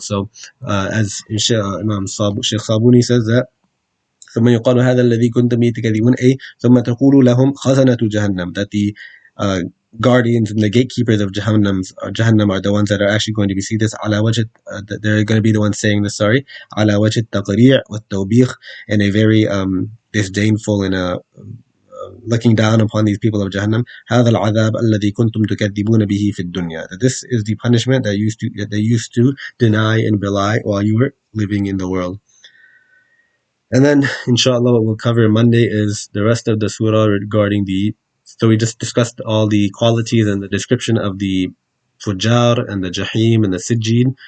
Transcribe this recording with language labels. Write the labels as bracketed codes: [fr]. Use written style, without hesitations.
[en] So as Imam Sheikh Sabuni says that [ar] ثم يقال هذا الذي كنتم به تكذبون, ثم تقول لهم خزنة جهنم, [en] that guardians and the gatekeepers of Jahannam are the ones that are actually going to be see this ala wajh, they're going to be the ones saying this, sorry, [ar] ala wajh taqri' wa tawbih, [en] in a very disdainful and looking down upon these people of Jahannam. [ar] هذا العذاب الذي كنتم تكذبون به في الدنيا. [en] That this is the punishment that they used to deny and belie while you were living in the world. And then, inshallah, what we'll cover Monday is the rest of the surah regarding the. So we just discussed all the qualities and the description of the Fujar and the Jahim and the Sijjin.